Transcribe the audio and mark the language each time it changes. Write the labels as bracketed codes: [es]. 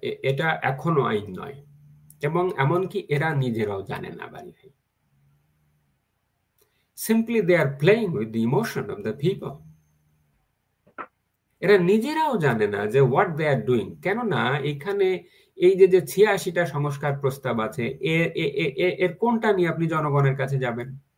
[bn] এটা এখনো আইন নয়, এবং এমনকি এরা নিজেরাও জানে না বাড়ি ভাই। [en] Simply they are playing with the emotion of the people. [bn] এরা নিজেরাও জানে না যে [en] what they are doing। [bn] কেননা এখানে এই যে 86টা সংস্কার প্রস্তাব আছে, এর কোনটা নিয়ে আপনি জনগণের কাছে যাবেন?